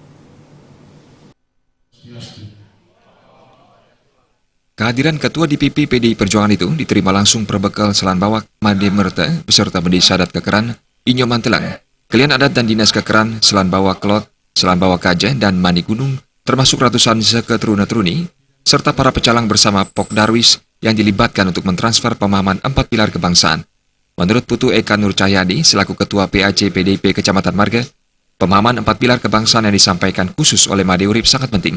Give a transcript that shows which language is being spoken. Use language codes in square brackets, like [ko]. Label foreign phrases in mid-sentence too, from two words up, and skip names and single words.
[id] Kehadiran Ketua DPP PDI Perjuangan itu diterima langsung Perbekal Selanbawa Made Merte beserta Bendesa Adat Kekeran, Inyo Mantelang, Kelian Adat dan Dinas Kekeran, Selanbawa Klot, Selanbawa Kaja, dan Mani Gunung, termasuk ratusan seketeruna-teruni, serta para pecalang bersama Pok Darwis yang dilibatkan untuk mentransfer pemahaman 4 pilar kebangsaan. Menurut Putu Eka Nur Cahyadi, selaku Ketua PAC PDIP Kecamatan Marga, pemahaman 4 pilar kebangsaan yang disampaikan khusus oleh Made Urip sangat penting.